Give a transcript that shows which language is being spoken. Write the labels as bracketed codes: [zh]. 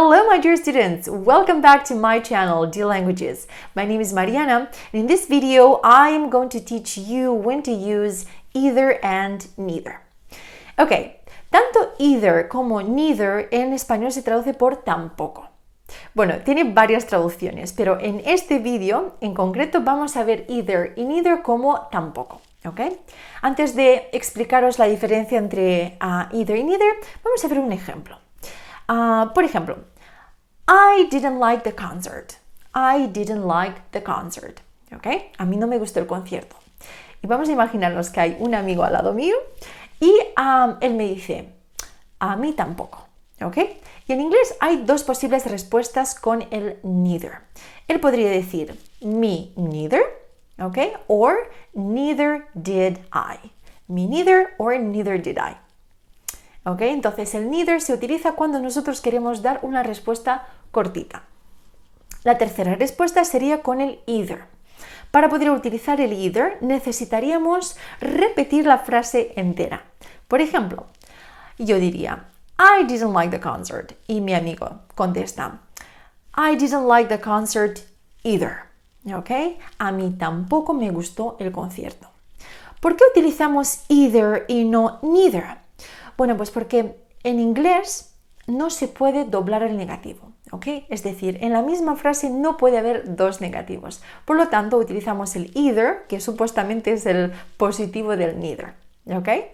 [en] my dear students, welcome back to my channel, Dear Languages. My name is Mariana, and in this video, I am going to teach you when to use either and neither. [es] Ok, tanto either como neither en español se traduce por tampoco. Bueno, tiene varias traducciones, pero en este vídeo en concreto vamos a ver either y neither como tampoco. ¿Okay? Antes de explicaros la diferencia entre either y neither, vamos a ver un ejemplo. Por ejemplo, [en] I didn't like the concert. I didn't like the concert. ¿Okay? [es] A mí no me gustó el concierto. Y vamos a imaginarnos que hay un amigo al lado mío y él me dice, a mí tampoco. ¿Okay? Y en inglés hay dos posibles respuestas con el neither. Él podría decir, [en] me neither. Okay? Or neither did I. Me neither or neither did I. Okay? [es] Entonces el neither se utiliza cuando nosotros queremos dar una respuesta cortita. La tercera respuesta sería con el either. Para poder utilizar el either necesitaríamos repetir la frase entera. Por ejemplo, yo diría, [en] I didn't like the concert. [es] Y mi amigo contesta, [en] I didn't like the concert either. ¿Ok? [es] A mí tampoco me gustó el concierto. ¿Por qué utilizamos either y no neither? Bueno, pues porque en inglés no se puede doblar el negativo. ¿Ok? Es decir, en la misma frase no puede haber dos negativos. Por lo tanto, utilizamos el either, que supuestamente es el positivo del neither. ¿Ok?